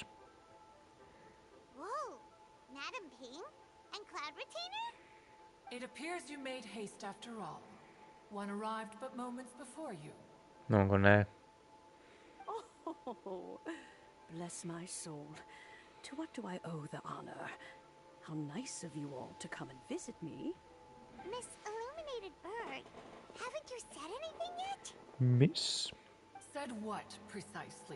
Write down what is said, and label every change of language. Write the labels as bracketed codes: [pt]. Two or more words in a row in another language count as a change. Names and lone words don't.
[en] Whoa, Madam Ping and Cloud Retainer? It appears you made haste after all. One arrived but moments before you. [fi] No onko nää? [en] Oh, bless my soul. To what do I owe the honor? How nice of you all to come and visit me. Miss Illuminated Bird, haven't you said anything yet? Miss? Said what, precisely?